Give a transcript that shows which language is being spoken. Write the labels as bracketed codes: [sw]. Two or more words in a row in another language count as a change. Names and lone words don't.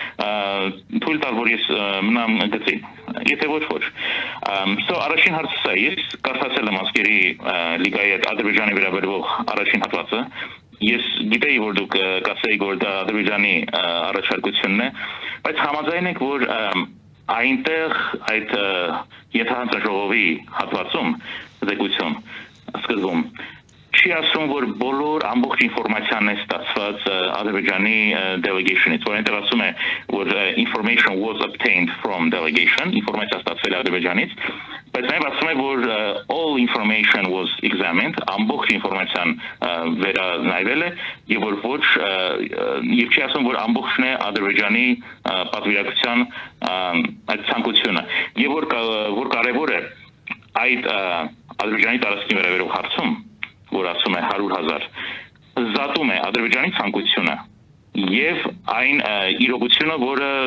[hy] թույլ տալ, որ ես մնամ գծի, եթե ոչ։ Առաջին հարցը սա, ես կարդացել եմ Ազգերի լիգայի Ադրբեջանի վերաբերող առաջին հատվածը, ես գիտեի, որ դուք կասեիք, որ դա Ադրբեջանի առաջարկությունն է, բայց համաձայն եք, որ այնտեղ այդ ենթահանձնաժողովի հատվածում զեկույցում սկզբում չի ասում, որ բոլոր ամբողջ ինֆորմացիան է ստացված Ադրբեջանի delegation-ից, որ այնտեղ ասում է, որ [en] information was obtained from delegation, [hy] ինֆորմացիա ստացվել է Ադրբեջանից, բայց նաև ասում է, որ [en] all information was examined, [hy] ամբողջ ինֆորմացիան վերանայվել է, եւ որ ոչ եւ չի ասում, որ ամբողջն է Ադրբեջանի պատվիրակության այդ ցանկությունը, եւ որ կարեւոր է այդ Ադրբեջանի տարածքի վերաբերող հարցում, որ ասում է 100,000, զատում է Ադրբեջանի ցանկությունը եւ այն իրողությունը, որը